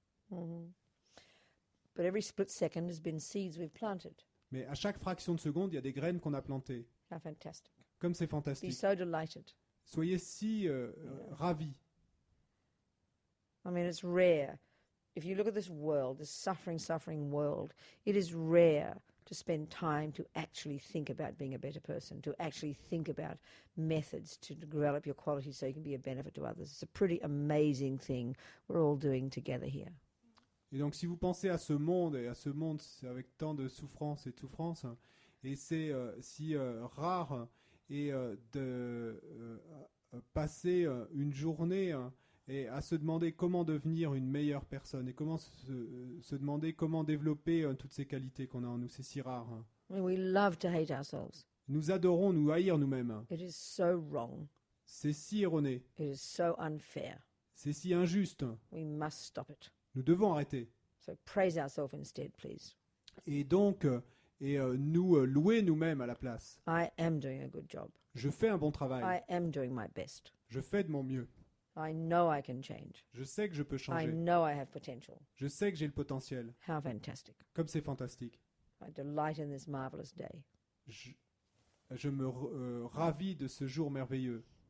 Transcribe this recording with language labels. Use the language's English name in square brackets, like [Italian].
[English] Mhm. But every split second has been seeds we've planted. [French] Mais à chaque fraction de seconde, il y a des graines qu'on a plantées. [English] How fantastic. [French] Comme c'est [English] Be [French] fantastique. [English] so delighted. [French] Soyez si ravis. [English] I mean, it's rare. If you look at this world, this suffering world, it is rare to spend time to actually think about being a better person, to actually think about methods to develop your qualities so you can be a benefit to others. It's a pretty amazing thing we're all doing together here. [French] Et donc, si vous pensez à ce monde, et à ce monde avec tant de souffrance et de souffrance, et c'est si rare, et de passer une journée et à se demander comment devenir une meilleure personne, et comment se demander comment développer toutes ces qualités qu'on a en nous, c'est si rare. [English] I mean, we love to hate ourselves. [French] Nous adorons nous haïr nous-mêmes. [English] It is so wrong. [French] C'est si erroné, [English] It is so unfair. [French] c'est si injuste. [English] We must stop it. [French] Nous devons arrêter. [English] So praise ourselves instead, please. [French] Et donc, nous louer nous-mêmes à la place. [English] I am doing a good job. [French] Je fais un bon travail. [English] I am doing my best. [French] Je fais de mon mieux. [English] I know I can change. [French] Je sais que je peux [English] I [French] changer. [English] know I have potential. [French] Je sais que j'ai le potentiel. [English] How fantastic. [French] Comme c'est fantastique. [English] I delight in this marvelous day. [French] Je me ravis de ce jour merveilleux.